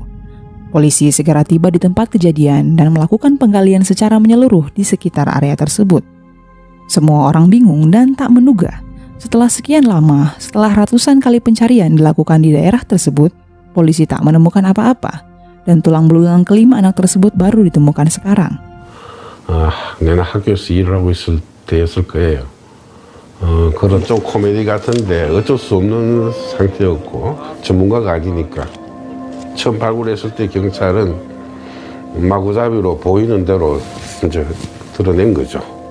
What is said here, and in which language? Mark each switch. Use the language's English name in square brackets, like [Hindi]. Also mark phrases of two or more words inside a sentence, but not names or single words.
[Indonesian] Polisi segera tiba di tempat kejadian dan melakukan penggalian secara menyeluruh di sekitar area tersebut. Semua orang bingung dan tak menduga. Setelah sekian lama, setelah ratusan kali pencarian dilakukan di daerah tersebut, polisi tak menemukan apa-apa, dan tulang belulang kelima anak tersebut baru ditemukan sekarang. [Korean] 내가 학교에서 일을 하고 있을 때였을 거예요. 그런 좀 코미디 같은데 어쩔 수 없는 상태였고 전문가가 아니니까 처음 발굴했을 때 경찰은 마구잡이로 보이는 대로 이제 드러낸 거죠.